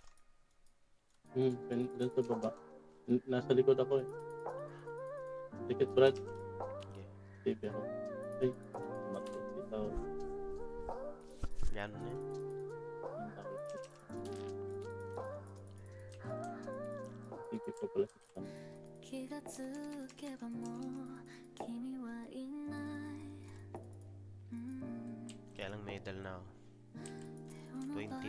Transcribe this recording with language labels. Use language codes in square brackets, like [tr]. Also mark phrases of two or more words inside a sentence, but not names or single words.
[tl] Doon sa baba. Nasa likod ako eh. Dikit Brad. Okay. Baby ako. Ay, matay dito. Yan na yun. Sige po pala sa kanya. [ja] 気がつけばもう君はいない [tl] Kaya lang medal na ako.